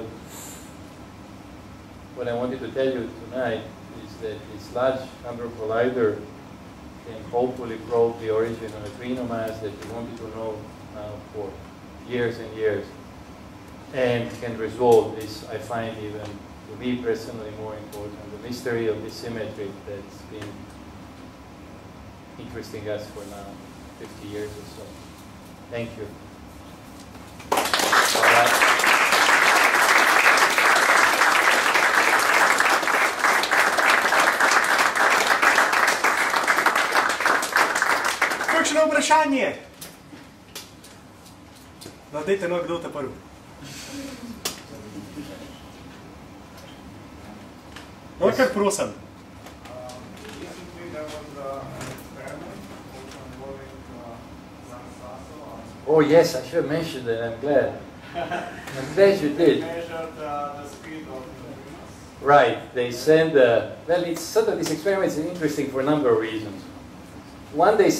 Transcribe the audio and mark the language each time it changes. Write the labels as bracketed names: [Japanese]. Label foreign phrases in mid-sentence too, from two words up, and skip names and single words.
[English] What I wanted to tell you tonight is that this Large Hadron Collider can hopefully probe the origin of neutrino mass that we wanted to know now for years and years, and can resolve this, I find, even to me personally more important, the mystery of the symmetry that's been interesting us for now 50 years or so. Thank you. [Slovenian] Kakšno vprašanje? No, dajte no, kdo te prvi. No, kar prosim. [English] Oh yes, I should have mentioned that. I'm glad. I'm glad you did. Measured the speed of neutrinos. Right. They send. Well, it's sort of this experiment is interesting for a number of reasons.